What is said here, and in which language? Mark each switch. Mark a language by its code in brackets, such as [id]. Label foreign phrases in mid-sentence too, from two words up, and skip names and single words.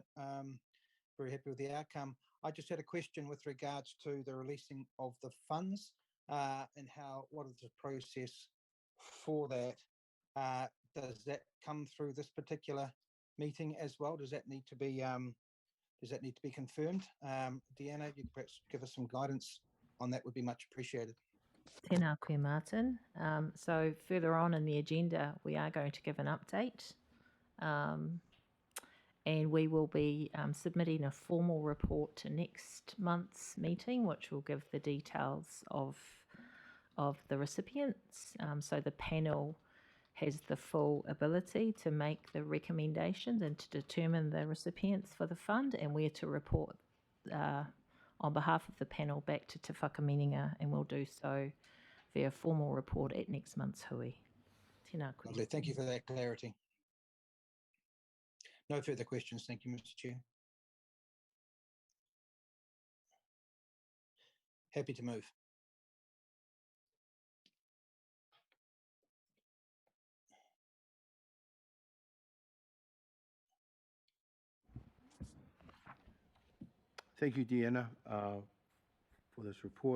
[en] Very happy with the outcome. I just had a question with regards to the releasing of the funds and what is the process for that? Does that come through this particular meeting as well? Does that need to be confirmed? Deanna, you could perhaps give us some guidance on that, would be much appreciated. [mi] Tēnā koe, Martin. [en] So further on in the agenda, we are going to give an update, and we will be submitting a formal report to next month's meeting, which will give the details of the recipients. So the panel has the full ability to make the recommendations and to determine the recipients for the fund, and we're to report on behalf of the panel back to Te Whakaminenga, and we'll do so via formal report at next month's hui. [mi] Tēnā koe. [en] Lovely. Thank you for that clarity. No further questions. Thank you, Mr. Chair. Happy to move. Thank you, Deanna, for this report.